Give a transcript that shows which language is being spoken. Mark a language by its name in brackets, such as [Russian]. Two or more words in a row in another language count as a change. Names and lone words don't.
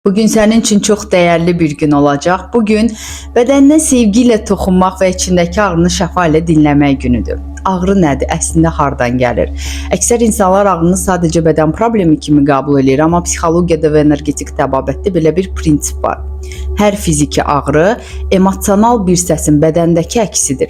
[Turkish] Bugün senin için çok değerli bir gün olacak. Bugün bedenine sevgiyle [Azerbaijani] toxunmaq ve içindeki ağrını şəfa ilə dinləmək günüdür. Ağrı nədir? Əslində hardan gəlir? Əksər insanlar ağrını sadəcə bədən problemi kimi qəbul edir, amma psixologiyada və energetik təbabətdə belə bir prinsip var. Hər fiziki ağrı emosional bir səsin bədəndəki əksidir.